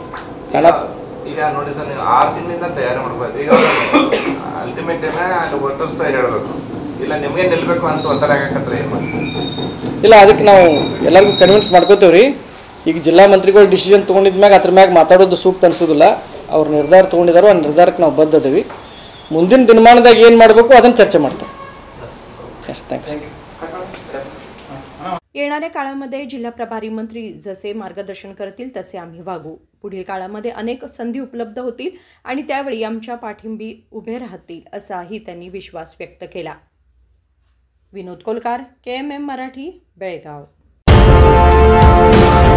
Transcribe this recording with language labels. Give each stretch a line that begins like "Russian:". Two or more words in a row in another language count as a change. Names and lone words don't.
Kannada: ಈಗ ನೋಡಿ ಸರ್, ನೀವು 6 ತಿಂಗಳಿಂದ ತಯಾರಿ ಮಾಡ್ಬೋದು, ಈಗ ಅಲ್ಟಿಮೇಟ್ ಅಲ್ಲಿ ವೋಟರ್ಸ್ ಹೇಳಬೇಕು, ಇಲ್ಲ ನಿಮಗೆ ನಿಲ್ಲಬೇಕು ಅಂತ ಒತ್ತಡ ಆಗಕತ್ತರ ಏನು ಮಾಡ್ತೀವಿ? ಇಲ್ಲ, ಅದಕ್ಕೆ ನಾವು ಎಲ್ಲರಿಗೂ ಕನ್ವಿನ್ಸ್ ಮಾಡ್ಕೋತೇವೆ ರೀ। ಈಗ ಜಿಲ್ಲಾ ಮಂತ್ರಿಗಳು ಡಿಸಿಷನ್ ತೊಗೊಂಡಿದ್ಮ್ಯಾಗ ಅದ್ರ ಮ್ಯಾಗ ಮಾತಾಡೋದು ಸೂಕ್ತ ಅನಿಸೋದಿಲ್ಲ, ಅವ್ರು ನಿರ್ಧಾರ ತೊಗೊಂಡಿದ್ದಾರೋ ಆ ನಿರ್ಧಾರಕ್ಕೆ ನಾವು ಬದ್ಧದೀವಿ. ಮುಂದಿನ ದಿನಮಾನದಾಗ ಏನು ಮಾಡಬೇಕು ಅದನ್ನು ಚರ್ಚೆ ಮಾಡ್ತೇವೆ.
English: yes, thanks.
Marathi: येणाऱ्या काळामध्ये जिल्हा प्रभारी मंत्री जसे मार्गदर्शन करतील तसे आम्ही वागू. पुढील काळामध्ये अनेक संधी उपलब्ध होतील आणि त्यावेळी आमच्या पाठिंबी उभे राहतील असाही त्यांनी विश्वास व्यक्त केला. विनोद कोलकार, KMM मराठी, बेळगाव.